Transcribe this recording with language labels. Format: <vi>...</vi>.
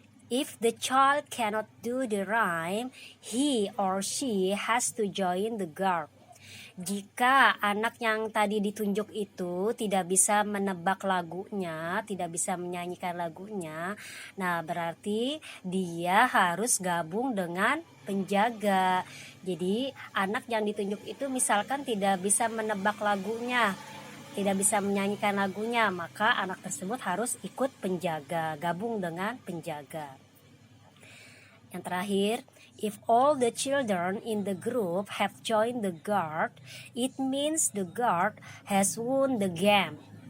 <en>If the child cannot do the rhyme, he or she has to join the guard.</en> <id>Jika anak yang tadi ditunjuk itu tidak bisa menebak lagunya, tidak bisa menyanyikan lagunya, nah berarti dia harus gabung dengan penjaga. Jadi anak yang ditunjuk itu misalkan tidak bisa menebak lagunya, tidak bisa menyanyikan lagunya, maka anak tersebut harus ikut penjaga, gabung dengan penjaga. Yang terakhir,</id> <en>if all the children in the group have joined the guard, it means the guard has won the game.</en>